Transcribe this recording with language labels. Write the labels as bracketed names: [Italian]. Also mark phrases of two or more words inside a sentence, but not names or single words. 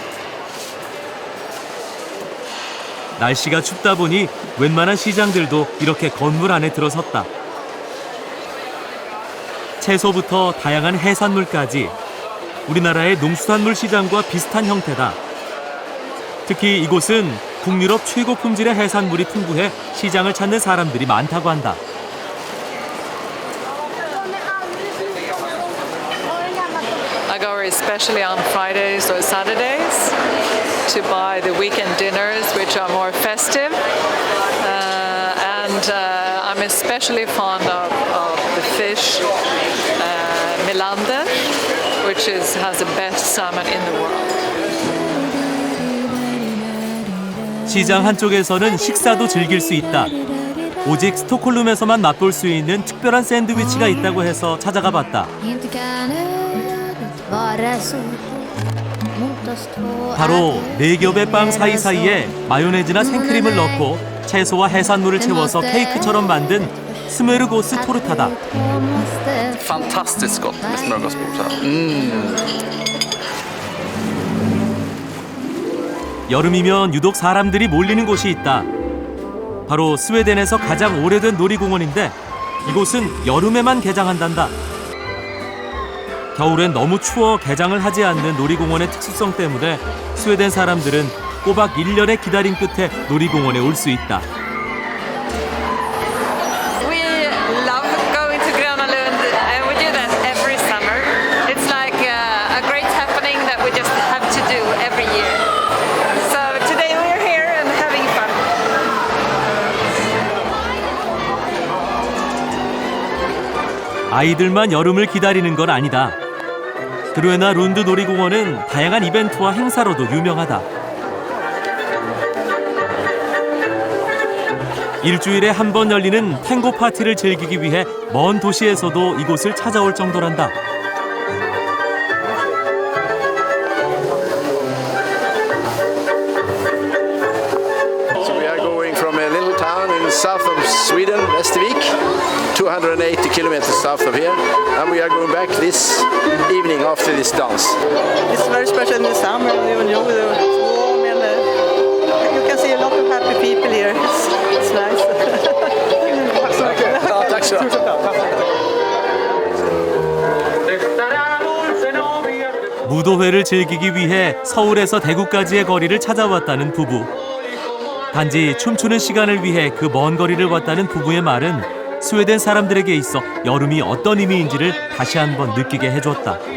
[Korean] 날씨가 춥다 보니 웬만한 시장들도 이렇게 건물 안에 들어섰다. 채소부터 다양한 해산물까지 우리나라의 농수산물 시장과 비슷한 형태다. 특히 이곳은 북유럽 최고 품질의 해산물이 풍부해 시장을 찾는 사람들이 많다고 한다. [English] I go especially on Fridays or Saturdays to buy the weekend dinners, which are more festive. And I'm especially fond of the fish, Melander, which has the best salmon in the world. [Korean] 시장 한쪽에서는 식사도 즐길 수 있다. 오직 스톡홀름에서만 맛볼 수 있는 특별한 샌드위치가 있다고 해서 찾아가 봤다. 바로 4겹의 빵 사이사이에 마요네즈나 생크림을 넣고 채소와 해산물을 채워서 케이크처럼 만든 스메르고스 토르타다. [Swedish] Fantastiskt gott med smörgåsbord så här. [Korean] 여름이면 유독 사람들이 몰리는 곳이 있다. 바로 스웨덴에서 가장 오래된 놀이공원인데 이곳은 여름에만 개장한단다. 겨울엔 너무 추워 개장을 하지 않는 놀이공원의 특수성 때문에 스웨덴 사람들은 꼬박 1년의 기다림 끝에 놀이공원에 올 수 있다. [English] We love going to Gröna Lund and we do that every summer. It's like a great happening that we just have to do every year. So today we're here and having fun. [Korean] 아이들만 여름을 기다리는 건 아니다. 그로에나 룬드 놀이공원은 다양한 이벤트와 행사로도 유명하다. 일주일에 한 번 열리는 탱고 파티를 즐기기 위해 먼 도시에서도 이곳을 찾아올 정도란다. [English] So we are going from a little town in the south of Sweden, Västervik, 280 kilometers south of here, and we are going back this evening after this dance. It's very special in the summer, even though it's warm and you can see a lot of happy people here. It's nice. [Swedish] Tack så mycket. Ja, tack så mycket. [Korean] 무도회를 즐기기 위해 서울에서 대구까지의 거리를 찾아왔다는 부부. 단지 춤추는 시간을 위해 그 먼 거리를 왔다는 부부의 말은 스웨덴 사람들에게 있어 여름이 어떤 의미인지를 다시 한번 느끼게 해줬다.